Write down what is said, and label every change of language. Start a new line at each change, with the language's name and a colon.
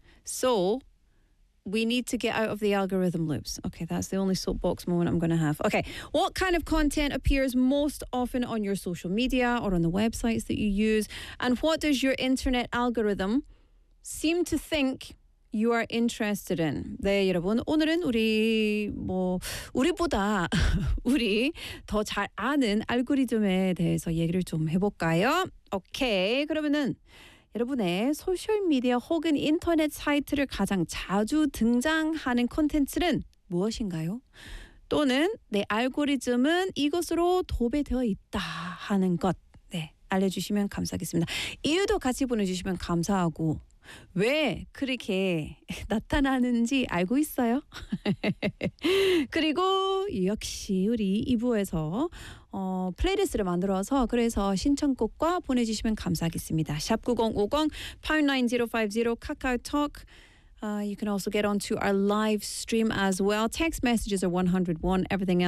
English: So we need to get out of the algorithm loops. Okay, that's the only soapbox moment I'm going to have. Okay, what kind of content appears most often on your social media or on the websites that you use? And what does your internet algorithm seem to think you are interested in?
Korean: 네, 여러분. 오늘은 우리보다 우리 더잘 아는 알고리즘에 대해서 얘기를 좀 해볼까요? 오케이, 그러면은 여러분의 소셜미디어 혹은 인터넷 사이트를 가장 자주 등장하는 콘텐츠는 무엇인가요? 또는 내 알고리즘은 이것으로 도배되어 있다 하는 것, 네, 알려주시면 감사하겠습니다. 이유도 같이 보내주시면 감사하고, 왜 그렇게 나타나는지 알고 있어요? 그리고 역시 우리 2부에서 플레이리스트를 만들어서 그래서 신청곡과 보내주시면 감사하겠습니다. 샵 9050, 59050, 카카오톡.
English: You can also get onto our live stream as well. Text messages are 101, everything else.